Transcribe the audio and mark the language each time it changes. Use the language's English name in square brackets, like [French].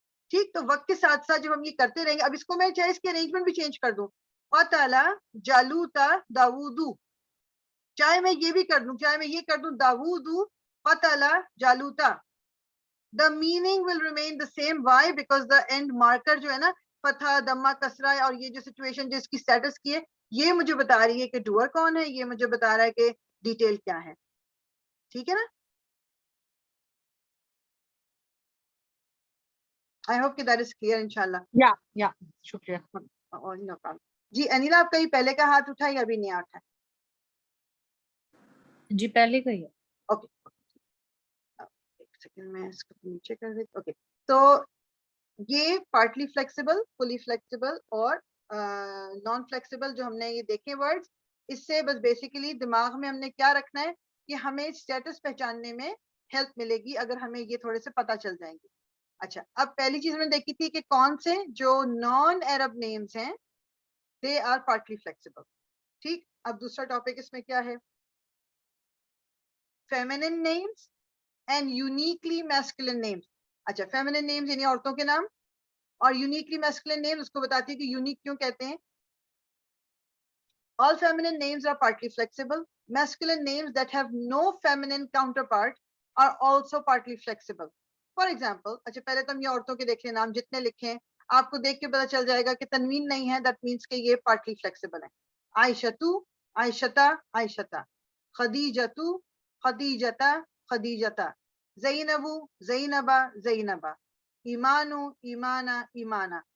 [Urdu] ٹھیک، تو وقت کے ساتھ ساتھ جب ہم یہ کرتے رہیں گے، اب اس کو میں چاہے اس کی ارینجمنٹ بھی چینج کر دوں، قتل جالوتا داوودو، چاہے میں یہ بھی کر دوں، چاہے میں یہ کر دوں داوودو قتل جالوتا، [English] the meaning will remain the same. Why? Because the end marker [Urdu] جو ہے نا فتح دمہ کسرہ، اور یہ جو سچویشن جس کی سٹیٹس کی ہے یہ مجھے بتا رہی ہے کہ ڈوور کون ہے، یہ مجھے بتا رہا ہے کہ ڈیٹیل کیا ہے. ٹھیک ہے نا؟ [English] I hope that is clear انشاءاللہ. [Urdu] یا شکریہ. [English] No problem. [Urdu] جی انیلا آپ کہیں پہلے کا ہاتھ اٹھا یا ابھی نہیں اٹھا؟ جی پہلے کا ہی ہے. اوکے ایک سیکنڈ میں اس کو نیچے کر دیتی. اوکے تو یہ پارٹلی فلیکسیبل، فلی فلیکسیبل اور نان فلیکسیبل جو ہم نے یہ دیکھے ورڈز، اس سے بس بیسیکلی دماغ میں ہم نے کیا رکھنا ہے کہ ہمیں اسٹیٹس پہچاننے میں ہیلپ ملے گی اگر ہمیں یہ تھوڑے سے پتہ چل جائیں گے. اچھا اب پہلی چیز ہم نے دیکھی تھی کہ کون سے جو نان عرب نیمز ہیں [English] they are [Urdu] پارٹلی فلیکسیبل. ٹھیک، اب دوسرا ٹاپک اس میں کیا ہے؟ Feminine names and uniquely masculine names. اچھا فیمینن نیمز یعنی عورتوں کے نام، اور یونیکلی میسکولن نیم اس کو بتاتی ہے کہ یونیک کیوں کہتے ہیں. [English] All feminine names are partly flexible. Masculine names that have no feminine counterpart are also partly flexible. For example, [Urdu] اچھا پہلے تو ہم یہ عورتوں کے دیکھ لیں نام جتنے لکھے ہیں آپ کو دیکھ کے پتا چل جائے گا کہ تنوین نہیں ہے، that means کہ یہ partly flexible ہے. [Arabic] عائشتو، عائشتا، عائشتا. خدیجتو، خدیجتا، خدیجتا. زینبو، زینبا، زینبا. ایمانو، ایمانا، ایمانا.